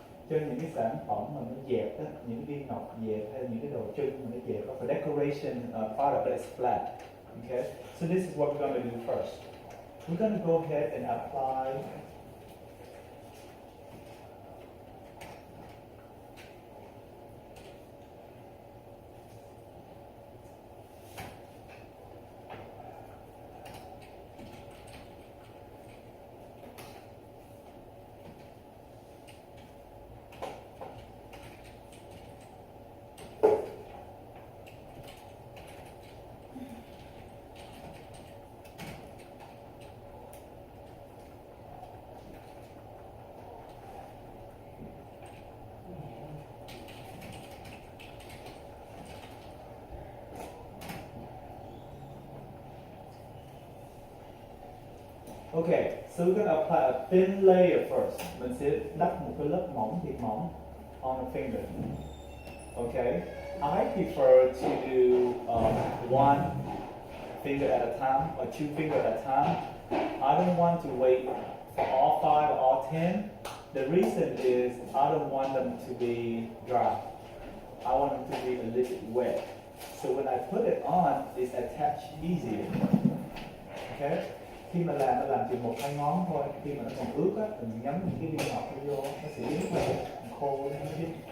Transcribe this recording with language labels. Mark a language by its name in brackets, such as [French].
[Vietnamese] trên những cái sản phẩm mà nó dẹp đó, những cái viên ngọc dẹp hay những cái đồ trưng mà nó dẹp đó, [English] for decoration product that is flat. Okay, so this is what we're going to do first. We're going to go ahead and apply Okay, so we're going to apply a thin layer first. [Vietnamese] Mình sẽ đắp một cái lớp mỏng thiệt mỏng [English] on the finger. Okay, I prefer to do one finger at a time or two fingers at a time. I don't want to wait for all 5 or all 10. The reason is I don't want them to be dry. I want them to be a little bit wet. So when I put it on, it's attached easier. Okay? [Vietnamese] Khi mà làm chỉ một hai ngón thôi, khi mà nó còn ướt á, mình nhắm những cái viên ngọc nó vô, nó sẽ rất là khô nó biết.